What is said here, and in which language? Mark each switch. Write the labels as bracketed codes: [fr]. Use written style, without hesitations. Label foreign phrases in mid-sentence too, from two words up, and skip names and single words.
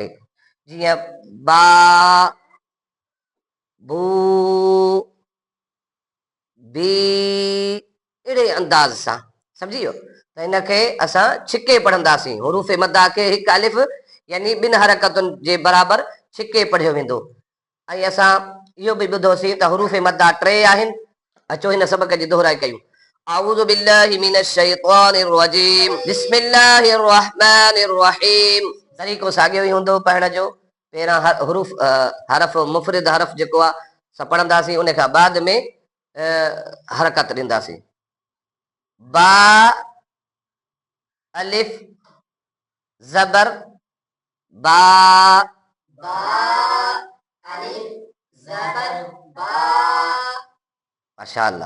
[sd] जीअं बा, बू, बी, अहिड़े अंदाज़ सां सम्झी वियो। त हिनखे असां छिके पढ़ंदासीं। हुरूफ़ मद्दा खे हिकु अलिफ यानी 2 हरकतुनि जे बराबर छिके पढ़ियो वेंदो। ऐं असां इहो बि ॿुधोसीं त हुरूफ़ मद्दा 3 आहिनि। अचो हिन सबक जी दोहराई कयूं। [ar] أعوذ بالله من الشيطان الرجيم، بسم الله الرحمن الرحيم. [sd] तरीक़ो साॻियो ई हूंदो पढ़ण जो। पहिरां हुरूफ़ हरफ मुफ़रिद हरफ जेको आहे असां पढ़ंदासीं, उन खां बाद में हरकत ॾींदासीं। बा, अलिफ, ज़बर, बा, माशाअल्लाह।